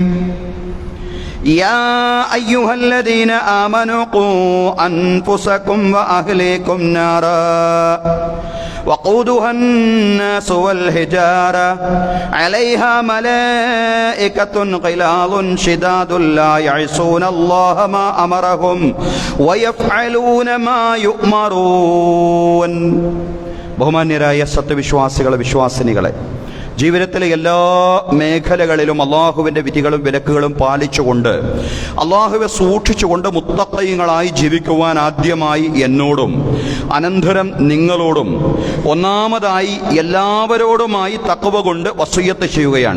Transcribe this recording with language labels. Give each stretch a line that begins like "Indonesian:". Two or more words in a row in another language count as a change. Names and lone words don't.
Arabic: يا أيها الذين آمنوا قوا أنفسكم وأهليكم نارا وقودها الناس والحجارة عليها ملائكة غلاظ شداد لا يعصون الله ما أمرهم ويفعلون ما يؤمرون.
Malayalam: ബഹുമാന്യരായ സത്യവിശ്വാസികളെ, വിശ്വാസിനികളെ, ജീവിതത്തിലെ എല്ലാ മേഖലകളിലും അള്ളാഹുവിൻ്റെ വിധികളും വിലക്കുകളും പാലിച്ചുകൊണ്ട് അള്ളാഹുവെ സൂക്ഷിച്ചുകൊണ്ട് മുത്തഖീങ്ങളായി ജീവിക്കുവാൻ ആദ്യമായി എന്നോടും അനന്തരം നിങ്ങളോടും ഒന്നാമതായി എല്ലാവരോടുമായി തഖ്വ കൊണ്ട് വസിയ്യത്ത് ചെയ്യുകയാണ്.